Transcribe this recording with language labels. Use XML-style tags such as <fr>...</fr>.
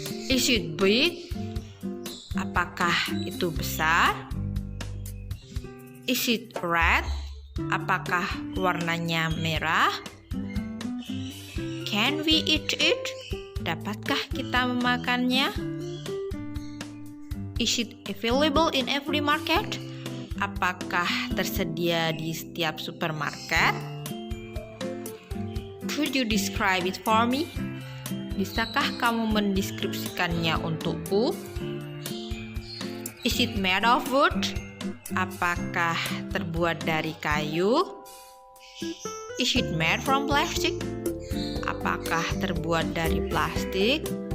<en>Is it big?</en> <id>Apakah itu besar?</id> <en>Is it red?</en> <id>Apakah warnanya merah?</id> <en>Can we eat it?</en> <id>Dapatkah kita memakannya?</id> <en>Is it available in every market?</en> <id>Apakah tersedia di setiap supermarket?</id> <en>Could you describe it for me?</en> <id>Bisakah kamu mendeskripsikannya untukku?</id> <en>Is it made of wood?</en> <id>Apakah terbuat dari kayu?</id> <en>Is it made from plastic?</en> <id>Apakah terbuat dari plastik?</id>